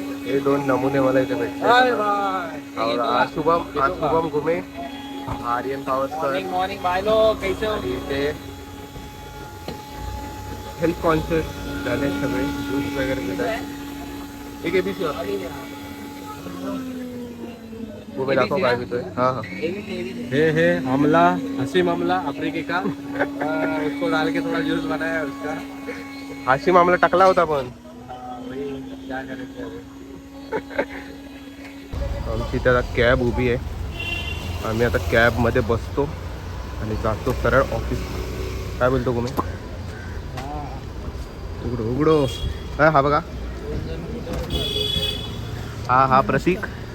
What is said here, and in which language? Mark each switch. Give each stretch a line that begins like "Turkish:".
Marathi: हे दोन नमुने मला इथे भेटले. शुभम घुमे, आर्यन पावसकर, इथे हेल्थ कॉन्शियस झाले सगळे, ज्यूस वगैरे देतात. एक एबीसी घुमे दाखव काय पितोय. हाँ हाँ,
Hindi: ये है आमला, हसीम आमला अफ्रीकी का उसको डाल के थोड़ा जूस बनाया उसका.
Marathi: हाशिम आम्हाला टाकला होता पण
Hindi: क्या करेंगे अभी.
Marathi: आमची त्याला कॅब उभी आहे. आम्ही आता कॅबमध्ये बसतो आणि जातो सरळ ऑफिस. काय बोलतो तुम्ही? उघडो उघडो. हा बघा, हा प्रतीक.